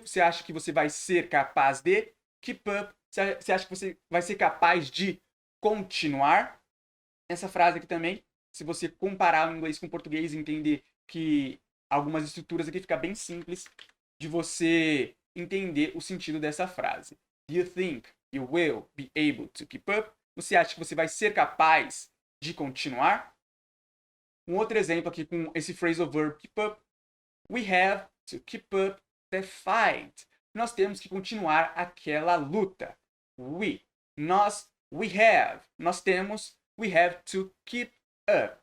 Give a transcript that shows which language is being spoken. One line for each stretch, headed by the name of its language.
Portuguese: Você acha que você vai ser capaz de
English: keep up?
Portuguese: Você acha que você vai ser capaz de continuar? Essa frase aqui também, se você comparar o inglês com o português e entender que algumas estruturas aqui fica bem simples de você entender o sentido dessa frase.
English: Do you think you will be able to keep up?
Portuguese: Você acha que você vai ser capaz de continuar? Um outro exemplo aqui com esse phrasal verb keep up.
English: We have to keep up the fight.
Portuguese: Nós temos que continuar aquela luta. Nós temos,
English: we have to keep up.